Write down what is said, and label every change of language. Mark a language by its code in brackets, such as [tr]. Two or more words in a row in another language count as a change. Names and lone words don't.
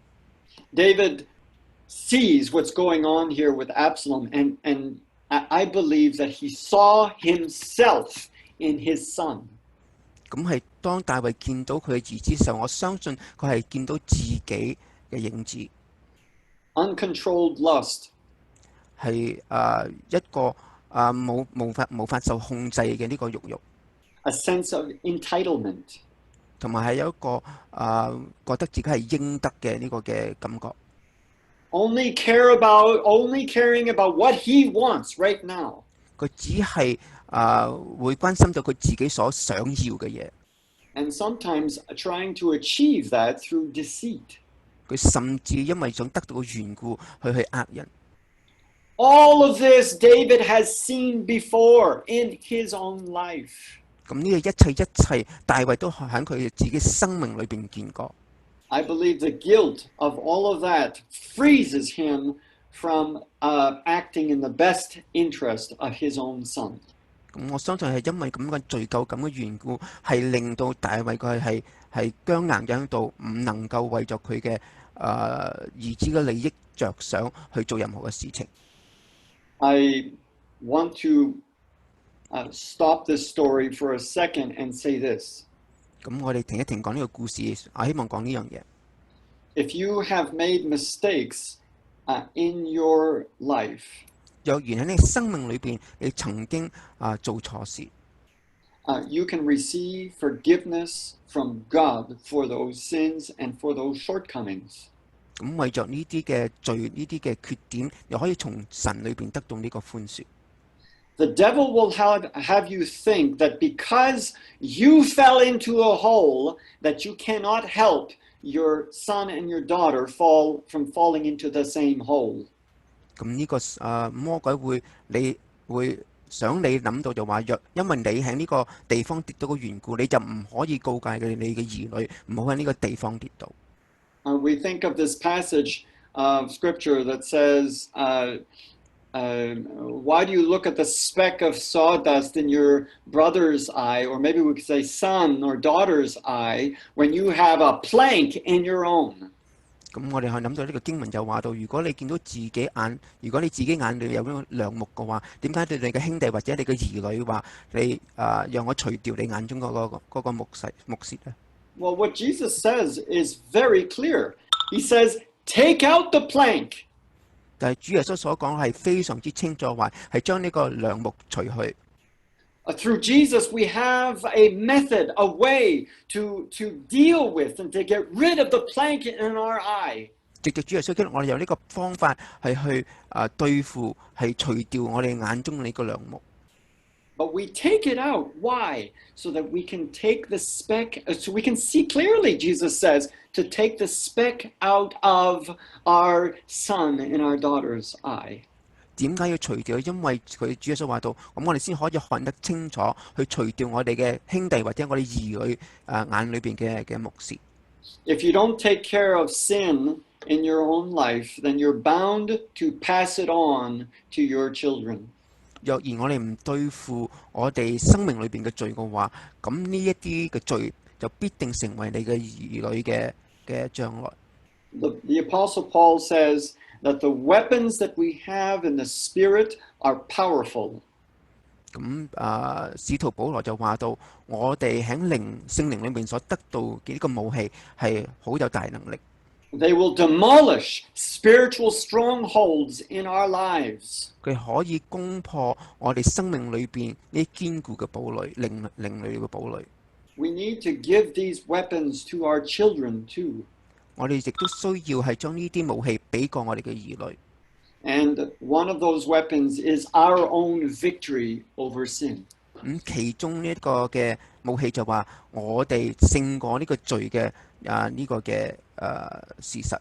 [en] David sees what's going on here with Absalom, and I believe that he saw himself in his son. [yue] 咁係當大衛見到佢嘅兒子嘅時候，我相信佢係見到自己嘅影子。 [en] Uncontrolled lust. [yue] 係一個無法受控制嘅呢個慾。 [en] A sense of entitlement. [yue] 同埋係有一個覺得自己係應得嘅呢個嘅感覺。 [en] Only caring about what he wants right now. [yue] 佢只係會關心到佢自己所想要嘅嘢。 [en] And sometimes trying to achieve that through deceit. [yue] 佢甚至因為想得到嘅緣故，去呃人。 [en] All of this David has seen before in his own life. [yue] 咁呢個一切，大衛都喺佢自己生命裏邊見過。 [en] I believe the guilt of all of that freezes him from acting in the best interest of his own son. [yue] 咁我相信係因為咁嘅罪疚感嘅緣故，係令到大衛佢係僵硬喺度，唔能夠為咗佢嘅兒子嘅利益着想去做任何嘅事情。 [en] I want to stop this story for a second and say this. [yue] 咁我哋停一停講呢個故事，我希望講呢樣嘢。 [en] If you have made mistakes in your life, [yue] 若然喺你生命裏邊，你曾經做錯事， [en] you can receive forgiveness from God for those sins and for those shortcomings. [yue] 咁為着呢啲嘅罪、呢啲嘅缺點，又可以從神裏邊得到呢個寬恕。 [en] The devil will have you think that because you fell into a hole, that you cannot help your son and your daughter from falling into the same hole. [yue] 咁呢個魔鬼會想你諗到就話，因為你喺呢個地方跌到嘅緣故，你就唔可以告誡你嘅兒女唔好喺呢個地方跌倒。 [en] We think of this passage of scripture that says, why do you look at the speck of sawdust in your brother's eye, or maybe we could say son or daughter's eye, when you have a plank in your own? [yue] 咁我哋去諗到呢個經文就話到，如果你見到如果你自己眼裏有呢個梁木嘅話，點解對你嘅兄弟或者你嘅兒女話你讓我除掉你眼中嗰個木屑呢？ [en] Well, what Jesus says is very clear. He says, take out the plank. [yue] 但係主耶穌所講係非常之清楚，話係將呢個梁木除去。 [en] Through Jesus, we have a method, a way to deal with and to get rid of the plank in our eye. [yue] 藉着主耶穌基督，我哋有呢個方法係去對付，係除掉我哋眼中呢個梁木。 [en] But we take it out. Why? So that we can take the speck, so we can see clearly, Jesus says, to take the speck out of our son and our daughter's eye. [yue] 點解要除掉？因為佢主耶穌話到，咁我哋先可以看得清楚，去除掉我哋嘅兄弟或者我哋兒女眼裏邊嘅目視。 [en] If you don't take care of sin in your own life, then you're bound to pass it on to your children. [yue] 若然我哋唔對付我哋生命裏邊嘅罪嘅話，咁呢一啲嘅罪就必定成為你嘅兒女嘅將來。 [en] The Apostle Paul says that the weapons that we have in the Spirit are powerful. [yue] 咁使徒保羅就話到，我哋喺聖靈裏面所得到嘅呢個武器係好有大能力。 [en] They will demolish spiritual strongholds in our lives. [yue] 佢可以攻破我哋生命裏邊呢堅固嘅堡壘，靈裏嘅堡壘。 [en] We need to give these weapons to our children too. [yue] 我哋亦都需要係將呢啲武器俾過我哋嘅兒女。 [en] And one of those weapons is our own victory over sin. [yue] 其中呢一個嘅武器就話我哋勝過呢個罪嘅呢個嘅事實。